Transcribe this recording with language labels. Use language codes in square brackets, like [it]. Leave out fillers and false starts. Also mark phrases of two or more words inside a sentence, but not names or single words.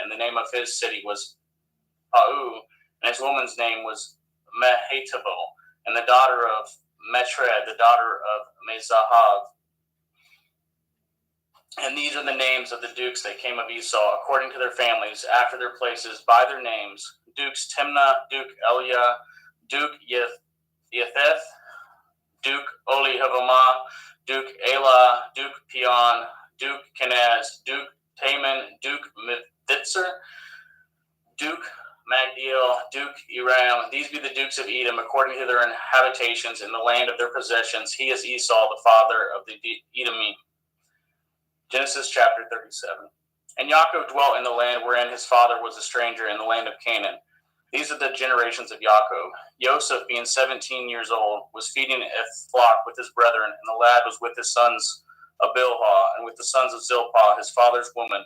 [en] And the name of his city was Pau, and his woman's name was Mehetabel, and the daughter of Metred, the daughter of Mezahav. And these are the names of the dukes that came of Esau, according to their families, after their places, by their names: Dukes Timnah, Duke Eliah, Duke Yetheth, Duke Olihavamah, Duke Elah, Duke Pion, Duke Kenaz, Duke Taman, Duke Mithitzer, Duke Magdiel, Duke Eram. These be the dukes of Edom, according to their habitations in the land of their possessions. He is Esau, the father of the Edomite. Genesis chapter 37. And Yaakov dwelt in the land wherein his father was a stranger, in the land of Canaan. These are the generations of Yaakov. Joseph, being 17 years old, was feeding a flock with his brethren, and the lad was with his sons of Bilhah, and with the sons of Zilpah, his father's woman.